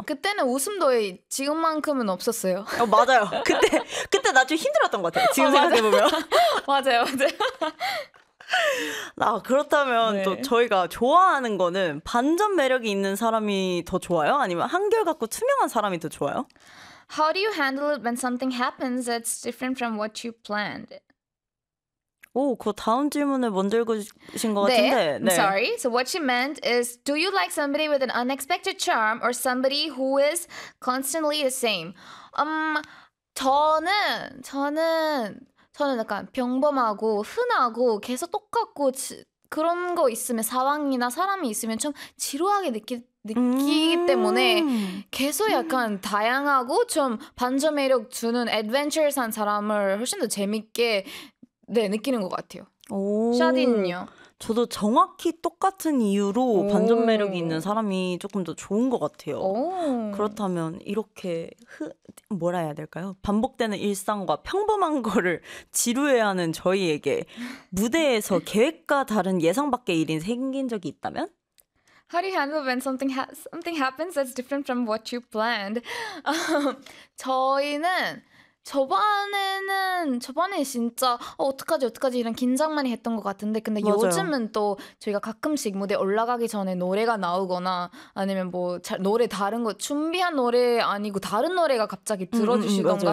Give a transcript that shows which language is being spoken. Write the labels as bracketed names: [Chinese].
[Korean] 그때는 웃음도 지금만큼은 없었어요. 맞아요. 그때 나좀 힘들었던 것 같아요. 지금 생각해보면. 맞아요. 그렇다면 또 네. 저희가 좋아하는 거는 반전 매력이 있는 사람이 더 좋아요? 아니면 한결같고 투명한 사람이 더 좋아요? [English] How do you handle it when something happens that's different from what you planned? [Korean] 오, 그거 다음 질문을 먼저 읽으신 것 네, 같은데, [English] I'm [Korean] 네. [English] sorry. So what she meant is, do you like somebody with an unexpected charm or somebody who is constantly the same? [Korean] 저는 약간 평범하고 흔하고 계속 똑같고 그런 거 있으면 상황이나 사람이 있으면 좀 지루하게 느끼기 때문에 계속 약간 다양하고 좀 반전 매력 주는 adventurous한 사람을 훨씬 더 재밌게 느끼는 것 같아요. 샤딘요. 저도 정확히 똑같은 이유로 반전 매력이 있는 오. 사람이 조금 더 좋은 것 같아요. 오. 그렇다면 이렇게 뭐라 해야 될까요? 반복되는 일상과 평범한 거를 지루해하는 저희에게 무대에서 계획과 다른 예상 밖의 일이 생긴 적이 있다면? [English] How do you handle when something happens that's different from what you planned? [Korean] 저번에 진짜 어떡하지 이런 긴장 많이 했던 것 같은데 근데 맞아요. 요즘은 또 저희가 가끔씩 무대 올라가기 전에 노래가 나오거나 아니면 뭐 노래 다른 거 준비한 노래 아니고 다른 노래가 갑자기 들어주시던가